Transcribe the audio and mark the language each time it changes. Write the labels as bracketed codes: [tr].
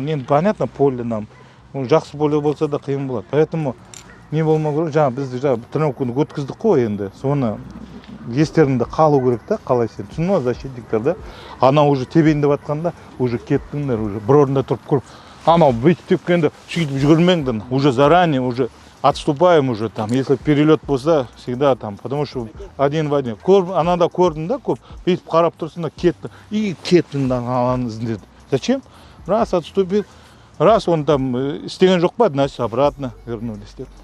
[kk] Енді понятно, поле нам. Жақсы поле болса да қиын болады. Поэтому не болмау керек, жаңа біз тренировканы өткіздік қой енді. Соны естерінде қалу керек та, қалай сен. Түсініп, защитниктер да. Ана уже тебейін деп атқанда, уже кеттіңдер, уже бір орында тұрып көріп, анау бүйтіп енді сөйтіп жүгірмеңдер, [ru] уже заранее, уже отступаем уже там, если перелет болса, всегда там, потому что один в один. [kk] Анада көрдім да көп, бүйтіп қарап тұрсын да кетті, и кеттің да аланы іздеді. [ru] Зачем? Раз отступил, раз он там [kk] істеген жоқ па, [ru] значит обратно вернулись деп.